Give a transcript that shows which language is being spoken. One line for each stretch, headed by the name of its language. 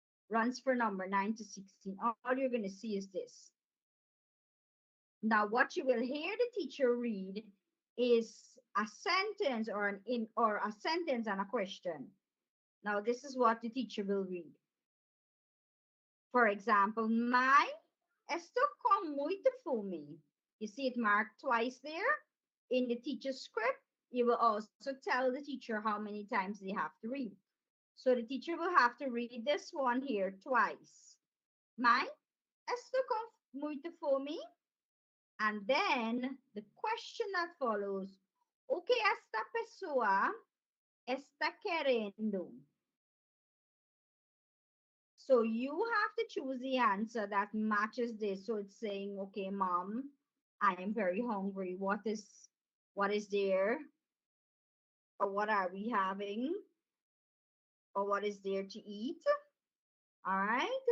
English: Runs for number 9 to 16. All you're going to see is this. Now, what you will hear the teacher read is a sentence or a sentence and a question. Now, this is what the teacher will read. For example,
Portuguese: mãe, esto com muito fome.
English: You see it marked twice there. In the teacher's script, you will also tell the teacher how many times they have to read. So the teacher will have to read this one here twice.
Portuguese: Mãe, esto com muito fome.
English: And then the question that follows,
Portuguese: o que esta pessoa está querendo?
English: So you have to choose the answer that matches this. So it's saying, okay, mom, I am very hungry. What is there? Or what are we having? Or what is there to eat? All right.